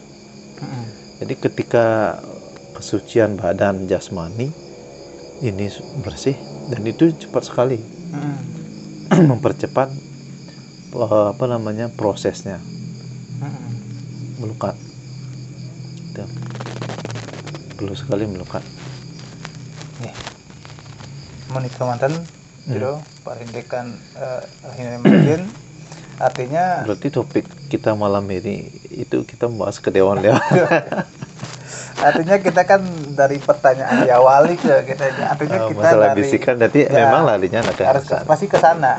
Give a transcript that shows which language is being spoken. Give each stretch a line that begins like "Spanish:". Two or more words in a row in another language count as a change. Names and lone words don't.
Indonesian: Jadi ketika kesucian badan jasmani ini bersih, dan itu cepat sekali mempercepat prosesnya melukat. Perlu sekali melukat. Menikah mantan, Jero, parindekan mungkin artinya. Berarti topik kita malam ini itu kita membahas ke dewan-dewan. Artinya kita kan dari pertanyaan diawali ke kita, artinya kita masalah dari bisikan, jadi memang larinya harus pasti ke sana.